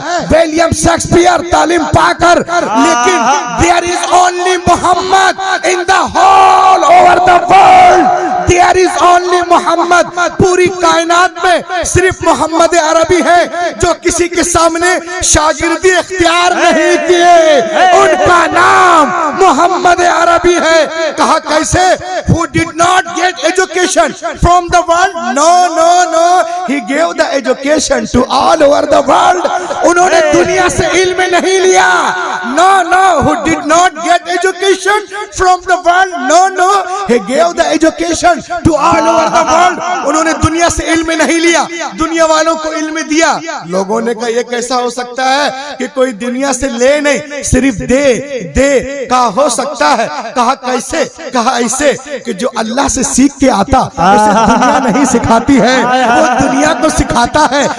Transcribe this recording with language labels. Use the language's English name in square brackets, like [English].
[English] William Shakespeare [Hindi] तालीम पाकर, लेकिन [English] There is only Mohammed in the whole over the world. There is only Mohammed, [Hindi] पूरी कायनात में सिर्फ मोहम्मद अरबी है जो किसी के सामने शागिर्दी इख्तियार नहीं किए, उनका नाम मोहम्मद अरबी है। कहा कैसे? [English] Who did not get education from the world? No, no, no. He gave the education to all over the world. [Hindi] उन्होंने दुनिया से इल्म नहीं लिया। [English] No, no. Who did not get education from the world? No, no. He gave the education to all over the world. [Hindi] उन्होंने दुनिया से इल्म नहीं लिया, दुनिया वालों को इल्म दिया। लोगों ने कहा ये कैसा हो सकता है कि कोई दुनिया से ले नहीं, सिर्फ दे का हो सकता है। कहा कैसे? कहा ऐसे कि जो अल्लाह से सीख के आता उसे दुनिया नहीं सिखाती है, वो दुनिया को सिखाता है।